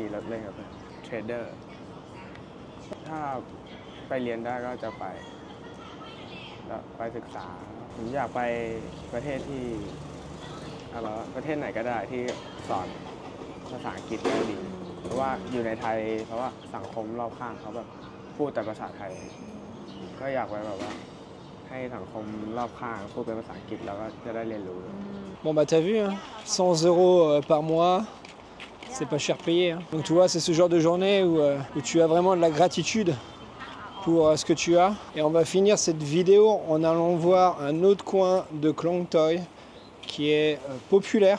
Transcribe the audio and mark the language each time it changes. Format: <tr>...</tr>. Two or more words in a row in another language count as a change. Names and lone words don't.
<th>รถเล่นกับเทรดเดอร์ถ้าไปเรียนได้ก็จะไปแล้วไปศึกษาผมอยากไปประเทศที่ประเทศไหนก็ได้ที่สอนภาษาอังกฤษได้ดีเพราะว่าอยู่ในไทยเพราะว่าสังคมรอบข้างเขาแบบพูดแต่ภาษาไทยก็อยากไปแบบว่าให้สังคมรอบข้างพูดเป็นภาษาอังกฤษแล้วก็จะได้เรียนรู้</th> <fr>Bon bah t'as vu, hein, 100 € par mois, c'est pas cher payé. Hein. Donc tu vois, c'est ce genre de journée où tu as vraiment de la gratitude pour ce que tu as. Et on va finir cette vidéo en allant voir un autre coin de Klong Toi qui est populaire.</fr>